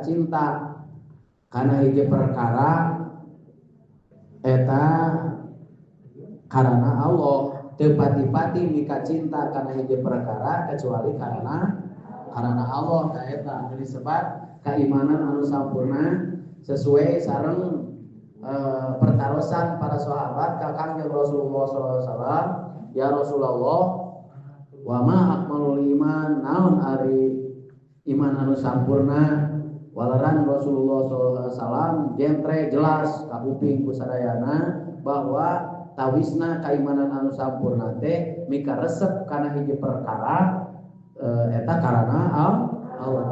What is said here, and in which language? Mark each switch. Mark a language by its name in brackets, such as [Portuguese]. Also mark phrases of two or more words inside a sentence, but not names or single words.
[Sundanese] cinta kana hiji perkara eta karena Allah, teu pati-pati mika cinta kana hiji perkara kecuali karena Allah ta eta disebut keimanan anu sampurna sesuai sareng pertarosan para sahabat ka Kangjeng Rasulullah [Arabic] صلى الله عليه وسلم, يا رسول الله وما أكمل الإيمان, [Sundanese] naon ari iman anu sampurna. Walaran Rasulullah [Arabic] صلى الله عليه وسلم [Sundanese] jentre jelas ka kuping ku sadayana bahwa tawisna kaimanan anu sampurna teh mika resep kana hiji perkara eta karana Allah.